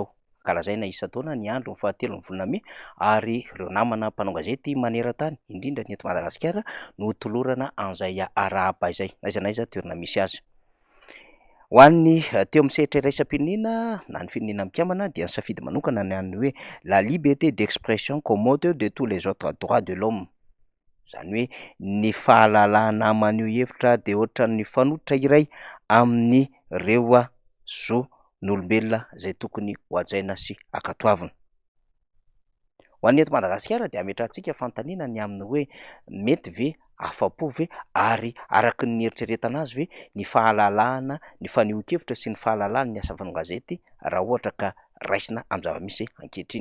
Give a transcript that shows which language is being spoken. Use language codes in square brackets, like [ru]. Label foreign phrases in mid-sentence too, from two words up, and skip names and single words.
[mg] Kalazaina isan-taona ny andro ny 7 volana May ary ireo namana mpanao gazety maneran-tany indrindra ny eto Madagasikara no tolorana an'izay arahaba izay n'aiza n'aiza toerana misy azy. Ho an'ny teo amin'ny sehatra iraisam-pirenena na ny firenena mikambana dia ny safidy manokana ny an'ny hoe [fr] la liberté d'expression comme moteur de tous les autres droits de l'homme. [mg] Zany hoe ny fahalalahana maneho hevitra de ohatran'ny fanototra iray amin'ny reo zo n'olombelona zay tokony hoajaina sy akatoavina. Ho an'ny eto Madagasikara dia ametrahantsika fanontaniana ny amin'ny hoe mety ve afa-po ve ary araky ny eritreretana azy ve ny fahalalahana ny fanehoan-kevitra sy ny fahalalahana ny asa fanaon-gazety raha ohatra ka raisina amin'ny zava-misy ankehitriny.